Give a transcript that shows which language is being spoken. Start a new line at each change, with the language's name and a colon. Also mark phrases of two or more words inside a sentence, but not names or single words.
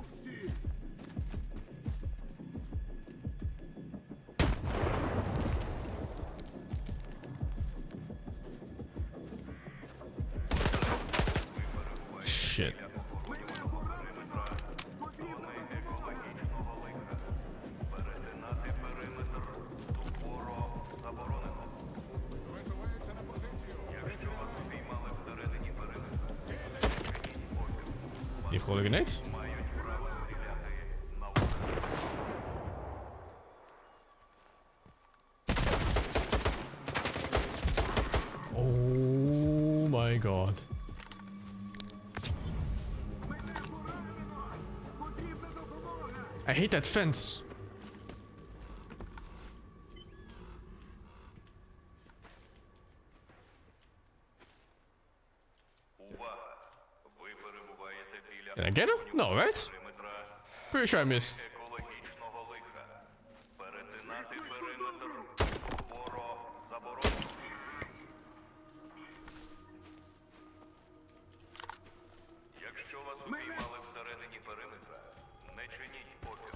English: Shit.
Ukrainian: Перетинати периметр суворо заборонено. Висувається на позицію. Якщо вас спіймали всередині периметра,
English: You throw the grenade?
Ukrainian: мають право стріляти на ураження.
English: Oh my god. I hate that fence.
Ukrainian: Увага!
English: Did I get him? No, right? Pretty sure I missed.
Ukrainian: Екологічного лиха. Перетинати периметр суворо заборонено. Якщо вас упіймали всередині периметра, не чиніть опір.